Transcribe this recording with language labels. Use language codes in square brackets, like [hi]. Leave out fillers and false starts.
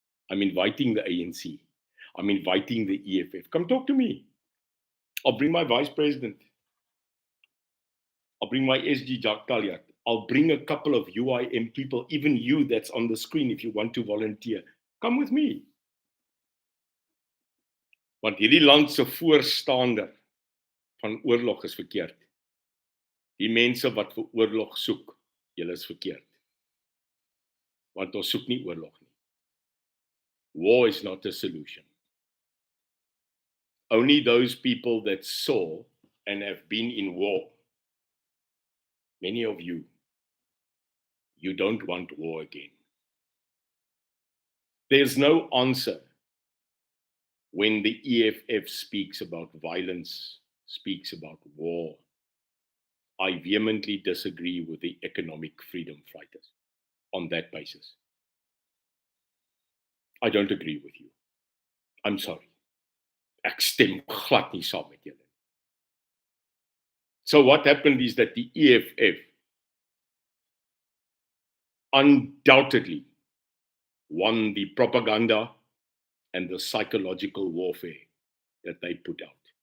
[en] I'm inviting the ANC. I'm inviting the EFF. Come talk to me. I'll bring my vice president. I'll bring my SG Jacques Talliat. I'll bring a couple of UIM people, even you that's on the screen if you want to volunteer. Come with me. [af] Want hierdie land se voorstander van oorlog is verkeerd. Die mense wat vir oorlog soek, julle is verkeerd. Want ons soek nie oorlog nie. [en] War is not a solution. Only those people that saw and have been in war, many of you, you don't want war again. There's no answer when the EFF speaks about violence, speaks about war. I vehemently disagree with the economic freedom fighters on that basis. I don't agree with you. I'm sorry. [af] Ek stem glad nie saam met julle. [en] So what happened is that the EFF undoubtedly won the propaganda and the psychological warfare that they put out.